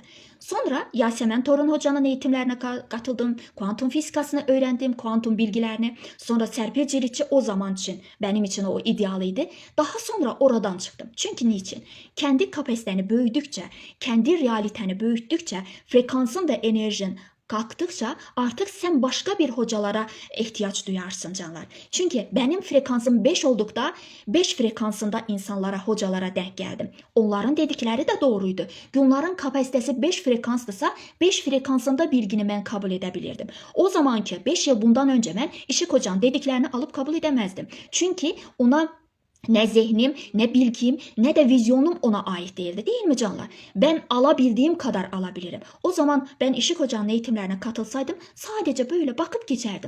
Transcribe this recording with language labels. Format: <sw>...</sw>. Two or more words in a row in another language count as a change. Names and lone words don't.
<tr>Sonra Yasemen Torun hocanın eğitimlerine katıldım. Kuantum fizikasını öğrendim, kuantum bilgilerini. Sonra Serpil Ciritçi o zaman için benim için o idealiydi. Daha sonra oradan çıktım. Çünkü niçin? Kendi kapasiteni büyüdükçe, kendi realiteni büyüttükçe frekansın ve enerjin</tr> <az>qalxdıqca artıq sən başqa bir hocalara ehtiyac duyarsın</az> <tr>canlar. Çünki benim frekansım 5 olduqda 5 frekansında insanlara, hocalara denk gəldim. Onların dedikləri də doğruydu. Onların kapasitesi 5 frekansdırsa 5 frekansında bilgini</tr> <az>mən kabul edə bilirdim.</az> <tr>O zamanki 5 yıl bundan önce mən Işık Hoca'nın dediklərini alıp kabul edəməzdim. Çünki ona ne zihnim, ne bilgim, ne de vizyonum ona ait değildi. Değil mi canlar? Ben alabildiğim kadar alabilirim. O zaman ben Işık Hoca'nın eğitimlerine katılsaydım sadece böyle bakıp geçerdim.</tr>